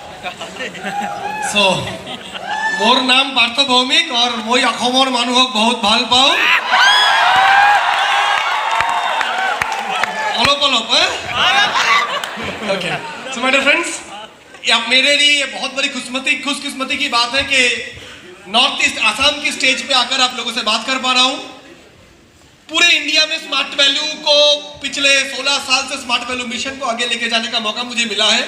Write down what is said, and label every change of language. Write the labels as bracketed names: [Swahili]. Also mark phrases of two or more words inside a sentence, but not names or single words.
[Hindi] सो [Assamese] মোৰ নাম [Hindi] पार्थ भौमिक और [Assamese] মই অসমৰ মানুহক বহুত ভাল পাওঁ অলপ অলপ [English] okay so my dear friends [Hindi] अब मेरे लिए ये बहुत बड़ी खुशकिस्मती की बात है कि नॉर्थ ईस्ट आसाम की स्टेज पे आकर आप लोगों से बात कर पा रहा हूँ। पूरे इंडिया में स्मार्ट वैल्यू को पिछले 16 साल से स्मार्ट वैल्यू मिशन को आगे लेके जाने का मौका मुझे मिला है।